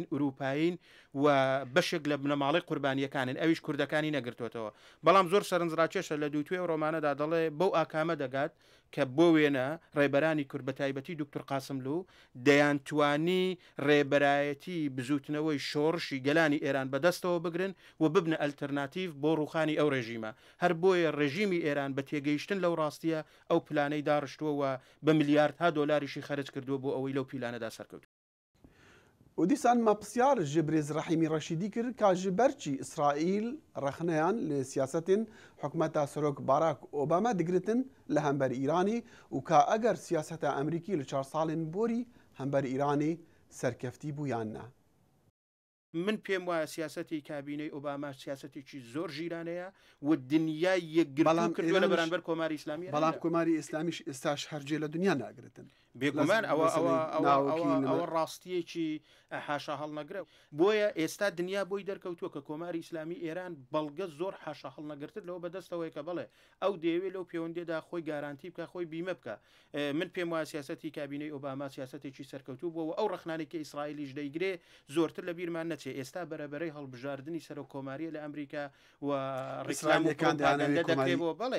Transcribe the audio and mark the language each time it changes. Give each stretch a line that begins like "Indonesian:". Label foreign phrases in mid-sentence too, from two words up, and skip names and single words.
Central Kurdish: ئوروپاین و بەشێک لە بنەماڵی قوربانیەکانن ئەویش کوردەکانی نەگرتوێتەوە بەڵام زۆر سەرنجڕاکێشە لە دووتوێ ڕۆمانەدا دەڵێ بەو ئاکامە دەگات کە بۆ وێنە ڕێبەرانی کورد بە تایبەتی دکتۆر قاسملو دەیانتوانی ڕێبەرایەتی بزوتنەوەی شۆڕشی گەلانی ئێران بەدەستەوە بگرن و ببنە ئەلتەرناتیڤ بۆ ڕوخانی ئەو ڕێژیمە هەر بۆیە ڕێژیمی ئێران بە تێگەیشتن لەو ڕاستیە ئەو پلانەی داڕشتووە بە ملیاردها دۆلاریشی خەرج کردووە بۆ ئەوەی لەو پیلانەدا سەرکەوت
Kurdish: و دیسان مەپرسیار ji Birêz Rehîmî Reşîdî kir ka ji ber çî İsraîl rexneyan li siyasetên hikûmeta Serok Barack Obama digiritin li hember Îranê û ka eger siyaseta Emerîkî li 4 salên borî hember Îranê serkeftî bû yan ne.
Central Kurdish: من پێم وایە سیاسەتی کابینەی ئۆباما سیاسەتێکی زۆر ژیرانەیە و دنیای یەکگرتو کردووە لە بەرامبەر کۆماری ئیسلامی بەڵام کۆماری ئیسلامیش ئێستاش هەرجێ لە دنیا ناگرتن بێگومان ئەوە ڕاستیەکی حاشا هەڵنەگرە بۆیە ئێستا دنیا بۆی دەرکەوتووە کە کۆماری ئیسلامی ئێران بەڵگە زۆر حاشا هەڵنەگرتت لەوە بەدەستەوەی کە بڵێ ئەو دەیەوێت لەو پەیوەندێدا خۆی گارانتی بکە خۆی بیمە بکە من پێم وایە سیاسەتی کابینەی ئۆباما سیاسەتێکی سەرکەوتوو بووە ئەو ڕخنانێکی ئیسرائیلیش دەیگرێ زۆرتر لە بیرمان نەچێ ئێستا بەرەبەرەی هەڵبژاردننی سەر و کۆماریە لە ئەمریکا و ڕیسلامیەکان دەکرێتەوە بڵێ